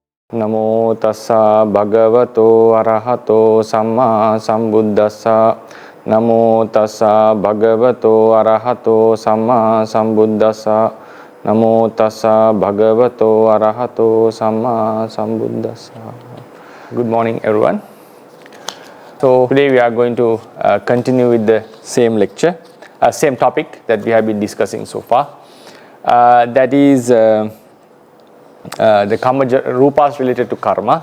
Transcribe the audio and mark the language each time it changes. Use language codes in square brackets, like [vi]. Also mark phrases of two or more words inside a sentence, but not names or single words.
[pi] Namo tassa bhagavato arahato samma sambuddhassa. Namo tassa bhagavato arahato samma sambuddhassa. Namo tassa bhagavato arahato samma sambuddhassa. [en] Good morning, everyone. So today we are going to continue with the same lecture, same topic that we have been discussing so far. That is the karma rupas related to karma.